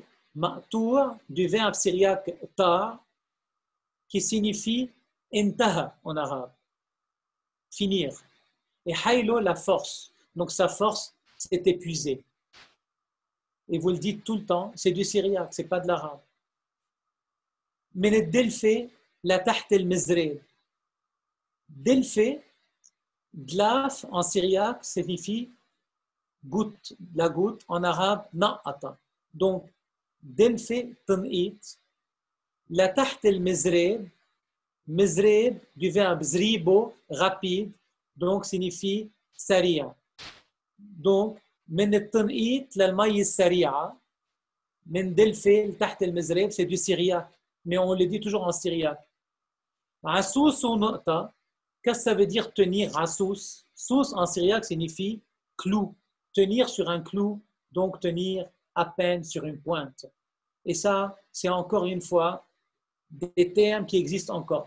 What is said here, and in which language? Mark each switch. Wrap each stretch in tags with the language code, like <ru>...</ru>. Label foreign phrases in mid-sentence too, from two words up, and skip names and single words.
<fr>Ma'toua, du verbe syriaque ta, qui signifie intaha en arabe. Finir. Et haylo, la force. Donc, sa force s'est épuisée. Et vous le dites tout le temps, c'est du syriaque, ce n'est pas de l'arabe. Mais le</fr> <ar>دلفة لتحت المزراب.</ar> <fr>Delfé, glaf en syriaque signifie goutte, la goutte, en arabe, na'ata. Donc,</fr> <ar>دلفة، تنقيط، لتحت المزراب، مزراب,</ar> <fr>du verbe zribo, rapide, donc signifie saria. Donc,</fr> <ar>من التنقيط للمي السريعة من دلفة لتحت المزراب</ar> <fr>c'est du syriaque mais on le dit toujours en syriaque.</fr> <ar>عسوس ونقطة,</ar> <fr>qu'est-ce que ça veut dire tenir عسوس? Sous en syriaque signifie clou, tenir sur un clou, donc tenir à peine sur une pointe. Et ça, c'est encore une fois des termes qui existent encore.</fr>